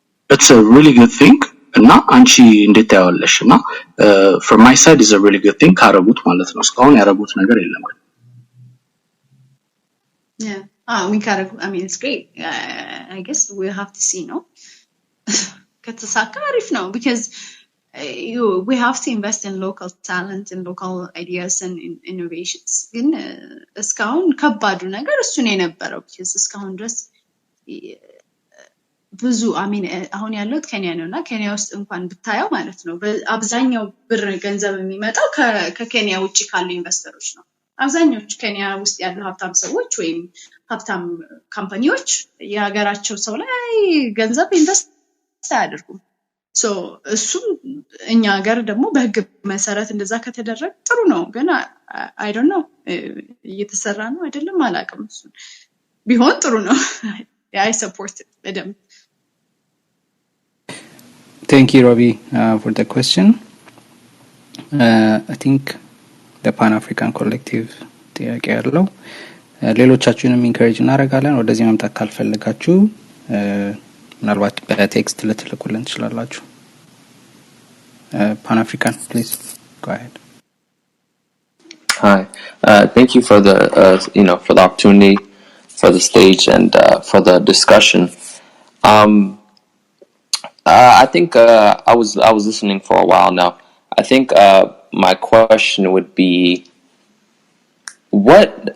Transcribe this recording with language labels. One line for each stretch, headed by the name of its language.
English: it's a really good thing
Amharic: እና አንቺ እንዴት ታያለሽና
English: from my side is a really good thing
Amharic: ካረጉት ማለት ነው እስካሁን ያረጉት ነገር የለም
English: Yeah. We gotta, I mean, it's great. I guess we'll have to see, no? Katasaka arif no, because we have to invest in local talent and local ideas and innovations.
Amharic: ግን እስካሁን ከባዱ ነገር እሱ ነው የነበረው because እስካሁን ድረስ ብዙ አሁን ያለሁት ኬንያ ነውና ኬንያ ውስጥ እንኳን ብታየው ማለት ነው አብዛኛው ብር ገንዘብ የሚመጣው ከኬንያ ውጪ ካሉ ኢንቨስተሮች ነው አብዛኞቹ ኬንያ ውስጥ ያሉ ሀብታም ሰዎች ወይም ሀብታም ካምፓኒዎች የሀገራቸው ሰው ላይ ገንዘብ ኢንቨስት አያደርጉም ሶ እሱም እኛ ሀገር ደግሞ በህግ መሰረት እንደዛ ከተደረገ ጥሩ ነው ግን
English: I don't know
Amharic: እየተሰራ ነው አይደለም አላውቅም እሱ ቢሆን ጥሩ ነው
English: I support it
Amharic: በደንብ
English: Thank you, Robbie, for the question. I think the Pan-African Collective
Amharic: ጥያቄ ያለው ሌሎቻችሁንም ኢንከሬጅ እናደርጋለን ወደዚህ መምጣት ካልፈለጋችሁ ምናልባት በቴክስት ልትልኩልን ትችላላችሁ
English: Pan-African, please go ahead. Hi, thank you for the for the opportunity, for the stage, and for the discussion. I think I was listening for a while now. I think my question would be, what?